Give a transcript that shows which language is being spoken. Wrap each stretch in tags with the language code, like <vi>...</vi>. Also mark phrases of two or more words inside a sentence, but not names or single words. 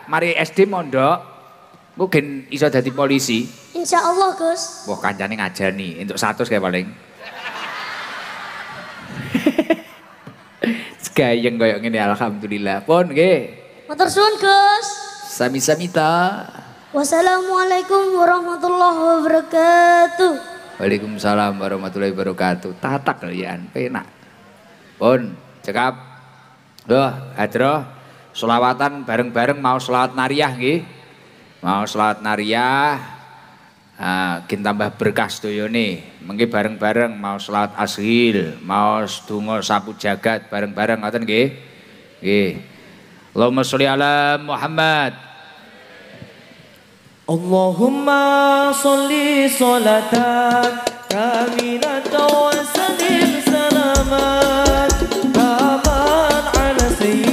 <jv>Mari SD mondok. Ku gen iso dadi polisi. Insyaallah, Gus. Wah, kancane ngajani entuk 100 kae paling. Segayeng koyo ngene alhamdulillah. Pun nggih. Matur suwun, Gus. Sami-sami ta.</jv> <ar>والسلام عليكم ورحمة الله وبركاته. وعليكم السلام ورحمة الله وبركاته.</ar> <jv>Tatak kalian penak. Pun cekap. Duh, hadroh selawatan bareng-bareng mau selawat nariyah nggih. Mau selawat nariyah. Gin tambah berkah sedayane. Mengki bareng-bareng mau selawat ashil, mau donga sapu jagat bareng-bareng ngoten nggih. Nggih.</jv> <ar>اللهم صل على محمد. اللهم صل صلاة كاملة وسلم سلاما كمن على</ar>